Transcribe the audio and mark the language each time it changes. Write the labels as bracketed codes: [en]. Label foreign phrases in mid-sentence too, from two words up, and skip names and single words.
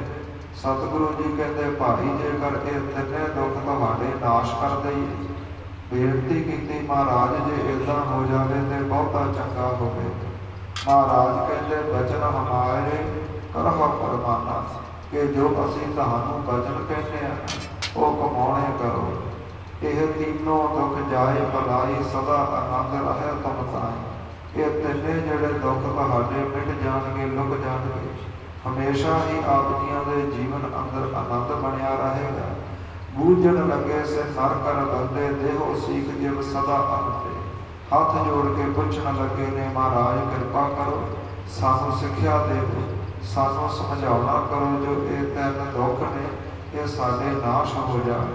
[pa] ਸਤਿਗੁਰੂ ਜੀ ਕਹਿੰਦੇ ਭਾਈ ਜੇਕਰ ਇਹ 3 ਦੁੱਖ ਤੁਹਾਡੇ ਨਾਸ਼ ਕਰ ਦਈਏ। ਬੇਨਤੀ ਕੀਤੀ ਮਹਾਰਾਜ ਜੇ ਇੱਦਾਂ ਹੋ ਜਾਵੇ ਤੇ ਬਹੁਤਾ ਚੰਗਾ ਹੋਵੇ। ਮਹਾਰਾਜ ਕਹਿੰਦੇ ਬਚਨ ਹਮਾਰੇ ਕਰਹੁ ਫਰਮਾਨਾ, ਕਿ ਜੋ ਅਸੀਂ ਤੁਹਾਨੂੰ ਬਚਨ ਕਹਿੰਦੇ ਹਾਂ ਉਹ ਕਮਾਉਣੇ ਕਰੋ। ਇਹ ਤੀਨੋਂ ਦੁਖ ਜਾਏ ਭਲਾਈ ਸਦਾ ਆਨੰਦ ਰਹੇ ਤੁਮ ਤਾਈ। ये 3 ਜਿਹੜੇ ਦੁੱਖ ਤੁਹਾਡੇ ਮਿਟ ਜਾਣਗੇ, ਲੁਕ ਜਾਣਗੇ। ਹਮੇਸ਼ਾ ਹੀ ਆਪ ਜੀਆਂ ਦੇ ਜੀਵਨ ਅੰਦਰ ਆਨੰਦ ਬਣਿਆ ਰਹੇਗਾ। ਬੂਝਣ ਲੱਗੇ ਸੇ ਨਰ ਕਰ ਬੰਦੇ ਦੇਹੋ ਸੀਖ ਜਿਵ ਸਦਾ ਅੰਤੇ। ਹੱਥ ਜੋੜ ਕੇ ਪੁੱਛਣ ਲੱਗੇ ਨੇ ਮਹਾਰਾਜ ਕਿਰਪਾ ਕਰੋ, ਸਾਨੂੰ ਸਿੱਖਿਆ ਦਿਓ, ਸਾਨੂੰ ਸਮਝਾਉਣਾ ਕਰੋ ਜੋ ਇਹ 3 ਦੁੱਖ ਨੇ ਇਹ ਸਾਡੇ ਨਾਸ਼ ਹੋ ਜਾਣ।